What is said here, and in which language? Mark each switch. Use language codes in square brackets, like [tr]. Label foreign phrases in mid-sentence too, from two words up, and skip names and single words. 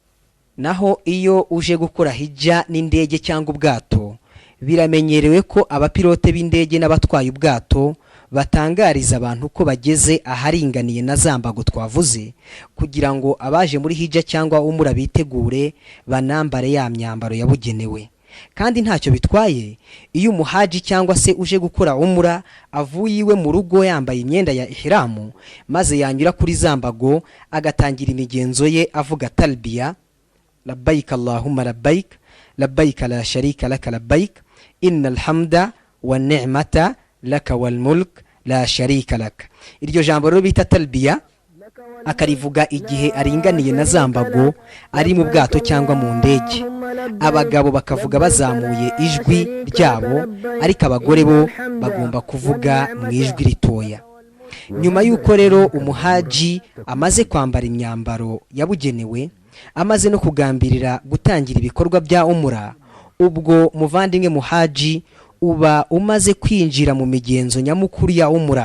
[rw] Naho iyo uje gukora hijja n'indege cyangwa ubwato, biramenyerewe ko abapilote b'indege n'abatwaye ubwato batangariza abantu ko bageze aharinganiye na zambago twavuze, kugira ngo abaje muri hijja cyangwa umura bitegure banambare ya myambaro yabugenewe. Kandi ntacyo bitwaye iyo umuhaji cyangwa se uje gukora umura avuye iwe mu rugo yambaye imyenda ya ihramu, maze yanyura kuri zambago agatangira imigenzo ye avuga talbiya, [ar] لبيك اللهم لبيك لبيك لا شريك لك لبيك إن الحمد والنعمة لك والملك لا شريك لك. [rw] Iryo jambo rero bita talbiya akarivuga igihe aringaniye na zambago ari mu bwato cyangwa mu ndege. Abagabo bakavuga bazamuye ijwi ryabo, ariko abagore bo bagomba kuvuga mu ijwi ritoya. Nyuma y'uko rero umuhaji amaze kwambara imyambaro yabugenewe, amaze no kugambirira gutangira ibikorwa bya umura, ubwo muvandimwe muhaji uba umaze kwinjira mu migenzo nyamukuru ya umura.